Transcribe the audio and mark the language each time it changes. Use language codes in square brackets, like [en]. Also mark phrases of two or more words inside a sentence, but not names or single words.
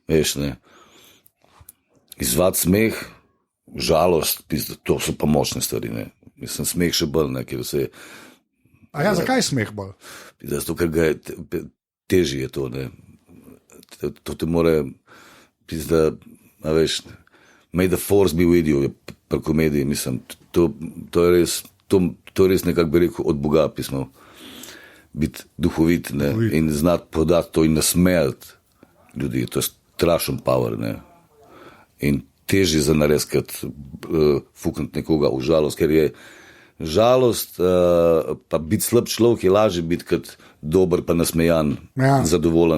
[sl] Veš, ne, izzvati smeh, žalost, pizda, to so pa močne stvari, ne, mislim, smeh še bolj, ne, ker vse A ja, zakaj smeh bolj? Zato, ker ga je težje je to, ne. To te more, pizda, a veš, [en] may the force be with you, [sl] pri komediji, mislim, to je res nekako bi rekel od Boga pismo, biti duhovit, ne, in znati podati to in nasmejati ljudi, to je strašen power, ne, in težje za nares, kot fukniti nekoga v žalost, ker je žalost, pa biti slab človek je lažje biti kot dober pa nasmejan, zadovoljen.